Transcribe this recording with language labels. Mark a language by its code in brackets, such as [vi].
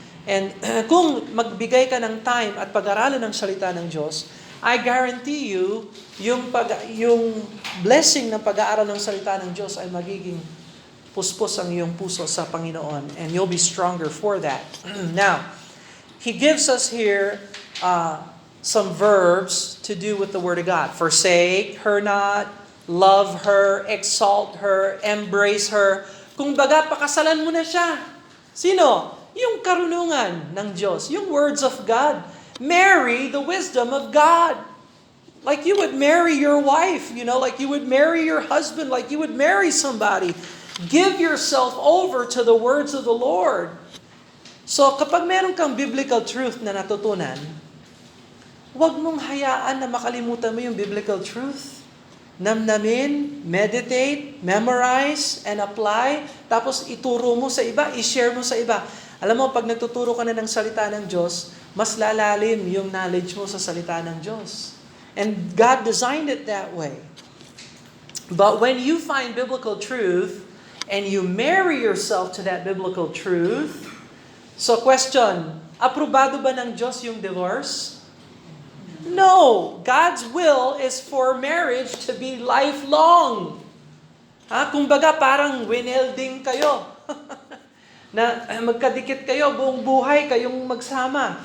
[tl] And kung magbigay ka ng time at pag-aralan ng salita ng Diyos, [en] I guarantee you, [tl] yung blessing ng pag-aaral ng salita ng Diyos ay magiging puspos ang iyong puso sa Panginoon, [en] and you'll be stronger for that. Now, he gives us here some verbs to do with the Word of God. Forsake her not, love her, exalt her, embrace her. [tl] Kung baga, pakasalan mo na siya. Sino? Yung karunungan ng Diyos, yung words of God. [en] Marry the wisdom of God. Like you would marry your wife, like you would marry your husband, like you would marry somebody. Give yourself over to the words of the Lord. [tl] So kapag meron kang biblical truth na natutunan, huwag mong hayaan na makalimutan mo yung biblical truth. [en] Namnamin, meditate, memorize, and apply. [tl] Tapos ituro mo sa iba, i-share mo sa iba. Alam mo, pag nagtuturo ka na ng salita ng Diyos, mas lalalim yung knowledge mo sa salita ng Diyos. [en] And God designed it that way. But when you find biblical truth, and you marry yourself to that biblical truth, so question, [tl] aprobado ba ng Diyos yung divorce? [en] No! God's will is for marriage to be lifelong. [tl] Kung baga parang winelding kayo. Na magkadikit kayo, buong buhay kayong magsama.